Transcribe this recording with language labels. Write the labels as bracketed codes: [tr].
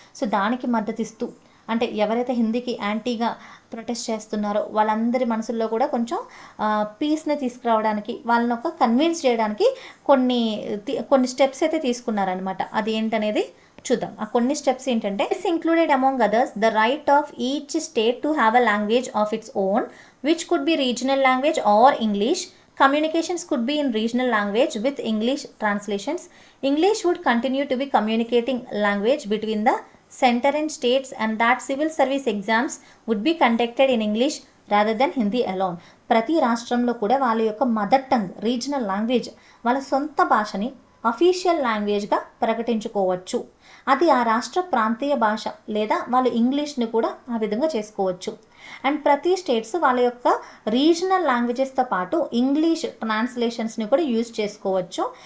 [te] So దానికి మద్దతు ఇస్తూ, అంటే ఎవరైతే హిందీకి యాంటీగా ప్రొటెస్ట్ చేస్తున్నారో వాళ్ళందరి మనసుల్లో కూడా కొంచెం పీస్ని తీసుకురావడానికి, వాళ్ళని ఒక కన్విన్స్ చేయడానికి కొన్ని స్టెప్స్ అయితే తీసుకున్నారనమాట. అది ఏంటనేది చూద్దాం. ఆ కొన్ని స్టెప్స్ ఏంటంటే, [en] This included among others the right of each state to have a language of its own which could be regional language or English. Communications could be in regional language with English translations. English would continue to be communicating language between the center and states, and that civil service exams would be conducted in English rather than Hindi alone. [te] ప్రతి రాష్ట్రంలో కూడా వాళ్ళ యొక్క mother tongue, regional language, వాళ్ళ సొంత భాషని official లాంగ్వేజ్గా ప్రకటించుకోవచ్చు. అది ఆ రాష్ట్ర ప్రాంతీయ భాష లేదా వాళ్ళు ఇంగ్లీష్ని కూడా ఆ విధంగా చేసుకోవచ్చు. అండ్ ప్రతి స్టేట్స్ వాళ్ళ యొక్క రీజనల్ లాంగ్వేజెస్తో పాటు ఇంగ్లీష్ ట్రాన్స్లేషన్స్ని కూడా యూజ్ చేసుకోవచ్చు.